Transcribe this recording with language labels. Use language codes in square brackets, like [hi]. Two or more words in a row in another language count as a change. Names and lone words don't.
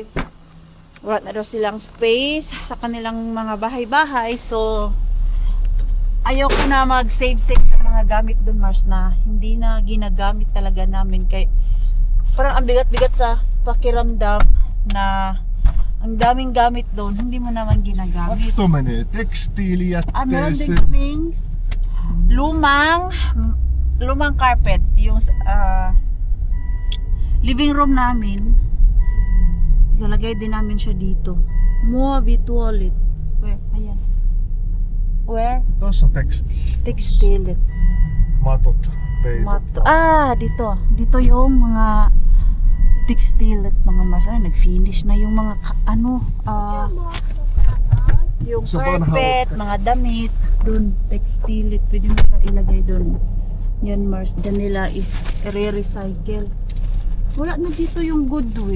[tl] Wala na daw silang space sa kanilang mga bahay-bahay. So, ayoko na mag-save-save ng mga gamit doon, Mars, na hindi na ginagamit talaga namin. Kay parang ang bigat-bigat sa pakiramdam na ang daming gamit doon, hindi mo naman ginagamit. [fi] Katto menee [tl] Meron din [fi] tekstiilijätteeseen. [tl] kaming lumang carpet. Yung living room namin, ilalagay din namin siya dito. [en] Muovi toilet. Where? Ayan. Where? [fi] Tuossa on tekstiili. [en] Textile. [fi] Matot, peitot. [tl] Dito. Dito yung mga textile at mga Mars. Ay, nag-finish na yung mga yung Sa panahon. carpet, mga damit. Doon, textile. Pwede mo siya ilagay doon. Yan Mars. Diyan nila is re-recycle. Wala na dito yung Goodwill.